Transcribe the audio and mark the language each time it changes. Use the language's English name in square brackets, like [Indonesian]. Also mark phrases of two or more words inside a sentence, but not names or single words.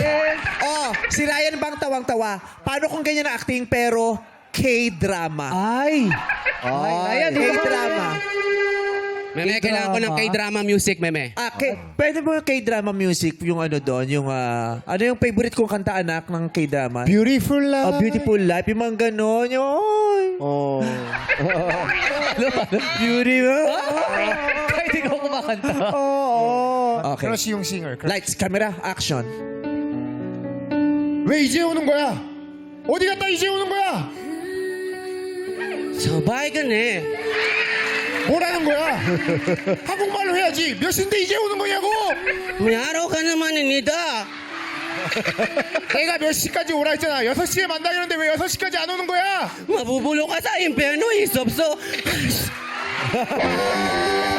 [Filipino] Si Ryan bang tawang-tawa? Paano kung ganyan na acting pero K-drama? Ay! Ayan, K-drama. Meme, kailangan ko ng K-drama music, meme. Pwede mo yung K-drama music, yung ano doon, yung ano yung favorite kong kanta anak ng K-drama? [English] Beautiful life. Beautiful Life, [Filipino] yung mga ganon. Yung, Oh. beautiful. Kahit ikaw kumakanta. Okay. Crush yung singer. [English] Lights, camera, action. [Korean] 왜 이제 오는 거야? 어디 갔다 이제 오는 거야? [Filipino] Salbahe ka na eh. [Korean] 뭐라는 거야? 한국말로 해야지. 몇 시인데 이제 오는 거냐고? [Filipino] May araw ka naman, Nida. [Korean] 내가 몇 시까지 오라 했잖아. 6시에 만나기로 했는데 왜 6시까지 안 오는 거야? [Filipino] Mabubulo ka sa impyerno, Isopso.